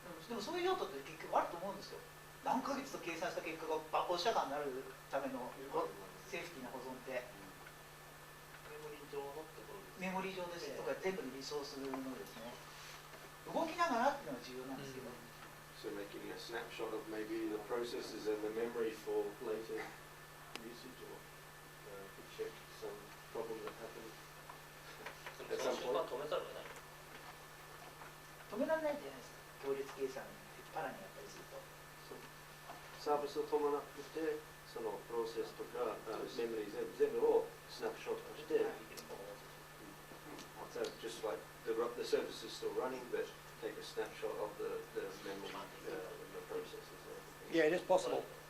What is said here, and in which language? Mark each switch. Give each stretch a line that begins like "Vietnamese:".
Japanese: でもそういう用途って結局あると思うんですよ。何ヶ月と計算した結果がお釈迦になるためのセーフティーな保存って。メモリ上のところです。メモリ上ですとか全部のリソースのですね。動きながらっていうのが重要なんですけど。
English: So making a snapshot of maybe the processes and the memory for later usage or to check some problem that happened.
Japanese: でもその瞬間止めざるを得ない。止められないじゃないですか。行列計算パラにやったりすると。サービスを伴ってて、そのプロセスとかメモリ全部をスナップショットして、
English: So just like the service is still running, but take a snapshot of the memory, the processes. Yeah, it is possible.